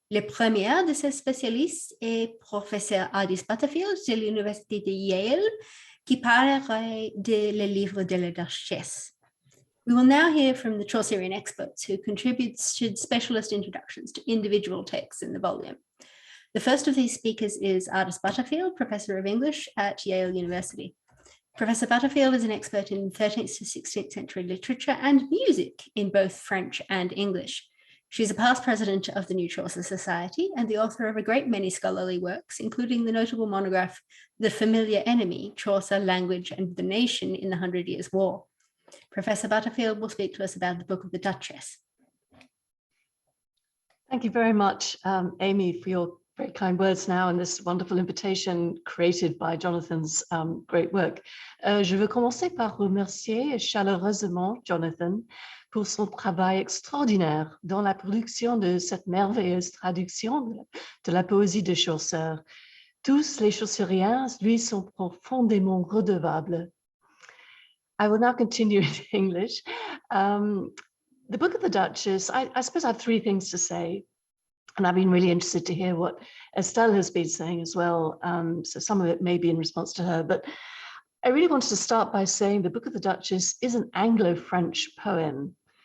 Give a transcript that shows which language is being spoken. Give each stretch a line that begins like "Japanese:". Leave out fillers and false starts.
French: Le premier de ces spécialistes est professeur Ardis Butterfield de l'Université de Yale, qui parlerait le livre de la Duchesse.
English: We will now hear from the Chaucerian experts who contribute specialist introductions to individual texts in the volume. The first of these speakers is Ardis Butterfield, Professor of English at Yale University. Professor Butterfield is an expert in 13th to 16th century literature and music in both French and English. She's a past president of the New Chaucer Society and the author of a great many scholarly works, including the notable monograph, The Familiar Enemy, Chaucer, Language and the Nation in the 100 Years' War. Professor Butterfield will speak to us about the Book of the Duchess. Thank you very much, Amy, for your very kind words now and this wonderful invitation created by Jonathan's great work.
French: Je veux commencer par remercier chaleureusement Jonathan pour son travail extraordinaire dans la production de cette merveilleuse traduction de la poésie de Chaucer. Tous les Chauceriens lui sont profondément redevables.
English: I will now continue in English. The Book of the Duchess, I suppose I have three things to say, and I've been really interested to hear what Estelle has been saying as well. So some of it may be in response to her, but I really wanted to start by saying the Book of the Duchess is an Anglo-French poem.